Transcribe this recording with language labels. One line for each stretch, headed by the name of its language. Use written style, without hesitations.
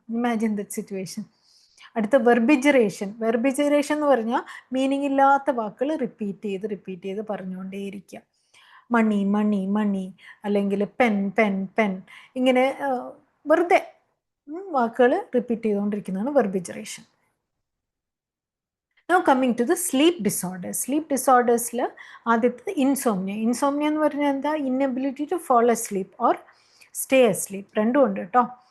English: Imagine that situation. അടുത്ത verbigeration.
Malayalam: വെർബിജറേഷൻ എന്ന് പറഞ്ഞാൽ മീനിങ് ഇല്ലാത്ത വാക്കുകൾ റിപ്പീറ്റ് ചെയ്ത് പറഞ്ഞുകൊണ്ടേയിരിക്കുക. മണി മണി മണി, അല്ലെങ്കിൽ പെൻ പെൻ പെൻ, ഇങ്ങനെ വെറുതെ വാക്കുകൾ repeat ചെയ്തുകൊണ്ടിരിക്കുന്നതാണ് വെർബിജറേഷൻ.
English: Now coming to the sleep disorders.
Malayalam: Sleep disorders-ൽ ആദ്യത്തെ ഇൻസോംനിയ. ഇൻസോംനിയ എന്ന് പറഞ്ഞാൽ എന്താ?
English: Inability to fall asleep or stay asleep.
Malayalam: രണ്ടും ഉണ്ട് കേട്ടോ.